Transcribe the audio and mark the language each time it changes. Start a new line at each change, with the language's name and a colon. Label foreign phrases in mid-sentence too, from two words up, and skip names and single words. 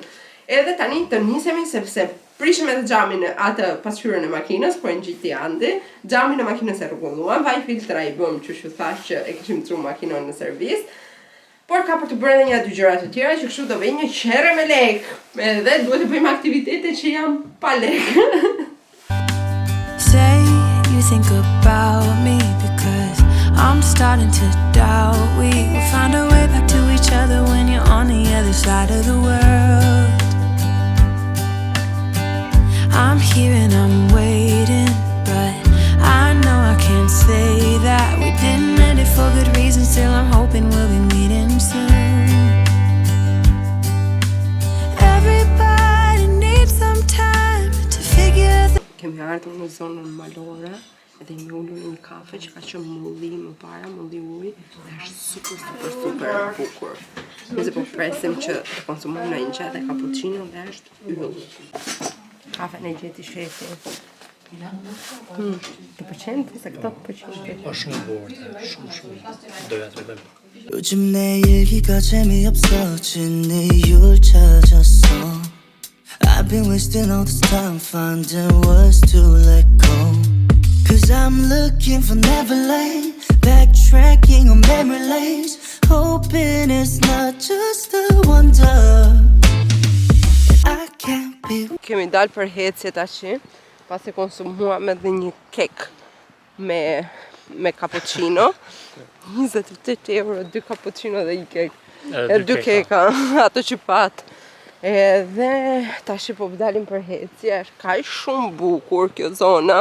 Albanian: Edhe tani të nisemi sepse prishim edhe xhamin atë pasqyrën e makinës, po e ngjiti Andi, xhamin e makinës e rregulluam, vaj filtra I bëm që ju thash që e kishim çuar makinën në servis. Por ka për të bërë edhe 1-2 gjëra të tjera që kështu do bëj një qerre me lek. Edhe duhet të bëjmë aktivitete që janë pa lek.
English: Say you think about me because I'm starting to doubt we will find our way back to each other when you're on the other side of the world. I'm here and I'm waiting, but I know I can't say that we didn't end it for good reason. Still I'm hoping we'll be meeting soon. Everybody needs some time to figure
Albanian: Kemi ardhur në zonën malore, edhe një ullur një kafe që ka qenë mulli më para, mulli uj, dhe është super bukur. Nëse po presim që të konsumojmë në një qaj dhe cappuccino dhe është yll. Kafe në gjeti shefi. Të pëlqen se këto të pëlqen. Po shumë bukur, shumë. Doja të bëjmë.
Korean: 요즘 내 얘기가 재미없어 진 이유를 찾았어
English: I've been wasting all this time finding words to let go Cause I'm looking for Neverland Backtracking on memory lanes Hoping it's not just a wonder I can't be
Albanian: Kemi dalë për hecje tash, pasi konsumuam edhe një kek me cappuccino. 28 euro, 2 cappuccino dhe 1 kek. E 2 keka, ato që pat. Edhe tash po dalim për hecje, është kaq shumë bukur kjo zona.